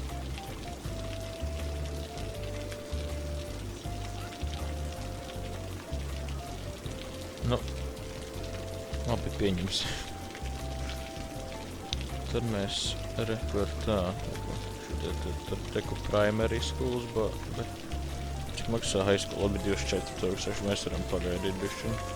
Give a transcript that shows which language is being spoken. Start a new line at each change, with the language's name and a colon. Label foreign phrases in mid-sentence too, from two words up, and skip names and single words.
Latvian: Nu, labi, pieņems. Tad mēs reku ar tā. Tad reku
English: primary schools,
Latvian: bet cik maksā
English: high school?
Latvian: Labi, 24,000 mēs varam pagaidīt bišķiņu.